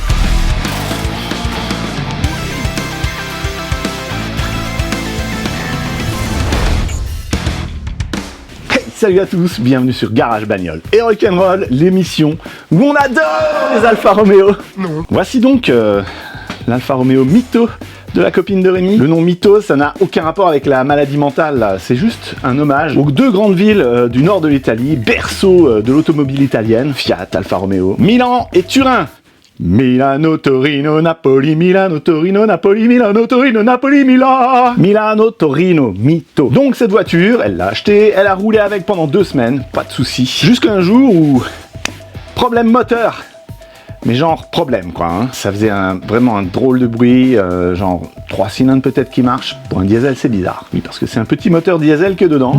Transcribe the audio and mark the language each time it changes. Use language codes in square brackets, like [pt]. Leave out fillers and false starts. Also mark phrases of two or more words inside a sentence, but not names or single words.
[fr] Hey, salut à tous, bienvenue sur Garage Bagnole et Rock'n'Roll, l'émission où on adore les Alfa Romeo. Voici donc l'Alfa Romeo Mito de la copine de Rémi. Le nom Mito, ça n'a aucun rapport avec la maladie mentale, là. C'est juste un hommage aux deux grandes villes du nord de l'Italie, berceau de l'automobile italienne, Fiat, Alfa Romeo, Milan et Turin. Milano, Torino, Napoli, Milano, Torino, Napoli, Milano, Torino, Napoli, Milan. Milano, Torino, Mito. Donc cette voiture, elle l'a achetée, elle a roulé avec pendant 2 semaines, pas de soucis. Jusqu'à un jour où... problème moteur. Mais genre problème quoi, hein. Ça faisait vraiment un drôle de bruit, genre 3 cylindres peut-être qui marchent. Pour un diesel c'est bizarre, oui parce que c'est un petit moteur diesel que dedans.